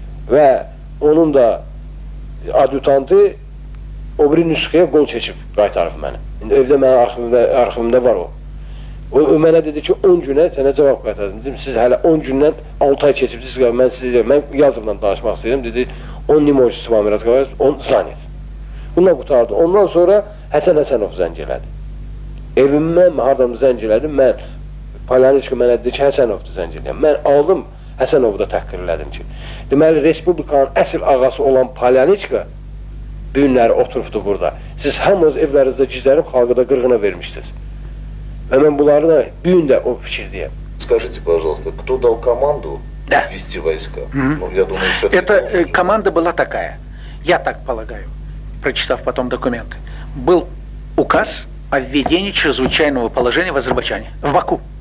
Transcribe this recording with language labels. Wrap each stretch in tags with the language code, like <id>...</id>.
<az>Və onun da adjutantı o biri nüsxəyə qol çəkib qaytarıb məni. İndi evdə mənim arxivimdə var o. O mənə dedi ki, 10 günə sənə cavab qaytardım. Dedim, siz hələ 10 gündən 6 ay keçibsiniz, mən sizə mən yazımla danışmaq istəyirəm. Dedi,</az> <ru>on не можешь с вами разговаривать, он занят.</ru> <az>Bundan qutardı. Ondan sonra Həsən Həsənov zəng elədi. Evimə hardan zəng elədim, mən Polyanışka mənə dedi ki, Həsənovdur zəng eləyəm. Mən aldım, Həsənovu da təhqir elədim ki, deməli, Respublikanın əsl ağası olan Polyanışka bu günləri oturubdu burada. Siz hamınız evlərinizdə gizlənib xalqı da qırğına vermişdiniz. Və mən bunları da bu gün də o fikirdəyəm.</az> <ru>Скажите, пожалуйста, кто дал команду ввести войска? Ну, я думаю, что Это команда была такая, я так полагаю, прочитав потом документы. Был указ о введении чрезвычайного положения в Азербайджане, в Баку.</ru>